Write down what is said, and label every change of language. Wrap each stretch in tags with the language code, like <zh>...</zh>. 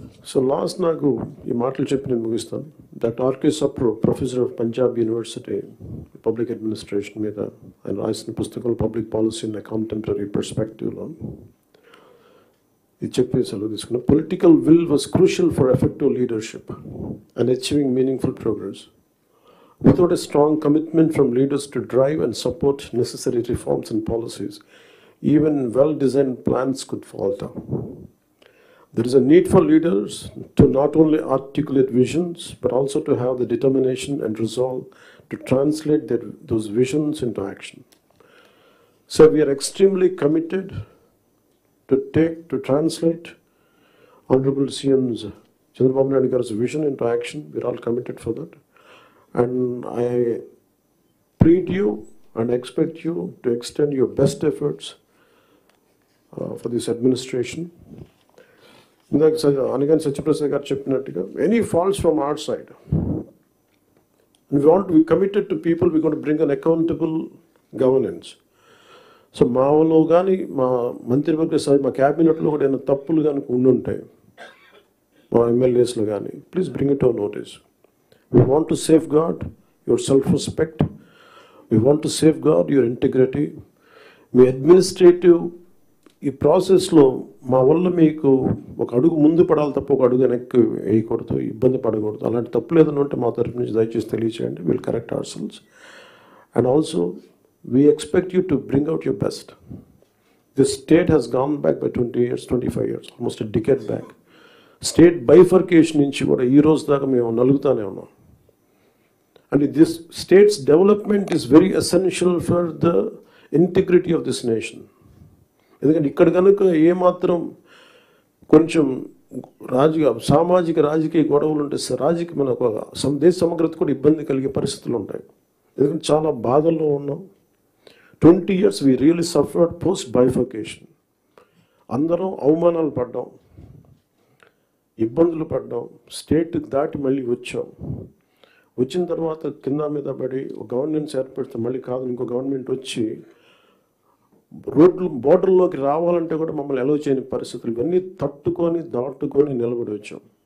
<te>So last నాకు ఈ మాటలు చెప్పి నేను ముగిస్తాను. Doctor RK Sapru, professor of Punjab university public administration మీద ఆయన రాసిన పుస్తకం పబ్లిక్ పాలసీ ఇన్ కాంటెంపరీ పర్స్పెక్టివ్లో ఇది చెప్పి సెలవు తీసుకున్నాం.</te> <en>Political will was crucial for effective leadership and achieving meaningful progress. Without a strong commitment from leaders to drive and support necessary reforms and policies, even well-designed plans could falter. There is a need for leaders to not only articulate visions, but also to have the determination and resolve to translate those visions into action. So we are extremely committed to translate Honorable CM's Chandrababu Naidu Garu's vision into action. We are all committed for that. And I plead you and expect you to extend your best efforts for this administration. Anigan Satyaprasad</en> <te>garu cheppinattuga,</te> <en>any faults from our side, we want to be committed to people. We're going to bring an accountable governance.</en> <te>So మాలో కానీ మా మంత్రివర్గ సభ, మా క్యాబినెట్లో కూడా ఏమైనా తప్పులు కానీ ఉండుంటాయి, మా ఎమ్మెల్యేస్లో కానీ,</te> <en>Please bring it our notice. We want to safeguard your self-respect. We want to safeguard your integrity.</en> <te>మీ administrative ఈ ప్రాసెస్లో మా వల్ల మీకు ఒక అడుగు ముందు పడాలి తప్ప ఒక అడుగు వెనక్కి వేయకూడదు, ఇబ్బంది పడకూడదు. అలాంటి తప్పులు ఏదైనా ఉంటే మా తరఫు నుంచి దయచేసి తెలియచేయండి.</te> <en>Will correct our cells. And also we expect you to bring out your best. This state has gone back by 20 years, 25 years, almost a decade back.</en> <te>State bifurcation నుంచి కూడా ఈ రోజు దాకా మేము నలుగుతానే ఉన్నాం.</te> <en>And this state's development is very essential for the integrity of this nation.</en> <te>ఎందుకంటే ఇక్కడ కనుక ఏమాత్రం కొంచెం సామాజిక రాజకీయ గొడవలు ఉంటే మన దేశ సమగ్రత కూడా ఇబ్బంది కలిగే పరిస్థితులు ఉంటాయి. ఎందుకంటే చాలా బాధల్లో ఉన్నాం.</te> <en>20 years we really suffered post bifurcation.</en> <te>అందరం అవమానాలు పడ్డాం, ఇబ్బందులు పడ్డాం, స్టేట్ దాటి మళ్ళీ వచ్చిన తర్వాత కింద మీద పడి ఒక గవర్నెన్స్ ఏర్పడితే మళ్ళీ కాదు ఇంకో గవర్నమెంట్ వచ్చి బోర్డర్లోకి రావాలంటే కూడా మమ్మల్ని అలౌ చేయని పరిస్థితులు, ఇవన్నీ దాటుకొని నిలబడి వచ్చాం.</te>